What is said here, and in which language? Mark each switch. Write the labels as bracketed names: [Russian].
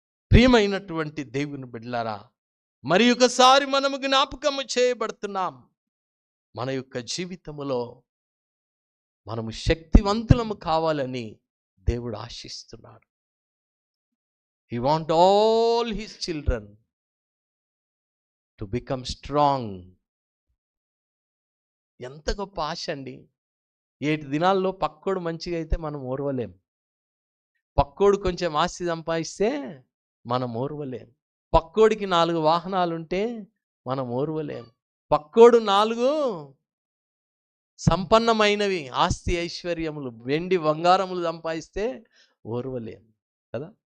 [Telugu] ప్రియమైనటువంటి దేవుని బిడ్డలారా, మరి ఒకసారి మనము జ్ఞాపకము చేయబడుతున్నాం. మన యొక్క జీవితములో మనము శక్తివంతులము కావాలని దేవుడు ఆశిస్తున్నాడు. [English] He wants all his children to become strong. [Telugu] ఎంత గొప్ప ఆశ అండి. 7 దినాల్లో పక్కోడు మంచిగా అయితే మనం ఓర్వలేం. పక్కోడు కొంచెం ఆస్తి సంపాదిస్తే మనం ఓర్వలేం. పక్కోడికి 4 వాహనాలుంటే మనం ఓర్వలేం. పక్కోడు 4 సంపన్నమైనవి ఆస్తి ఐశ్వర్యములు, వెండి బంగారములు సంపాదిస్తే ఓర్వలేం కదా.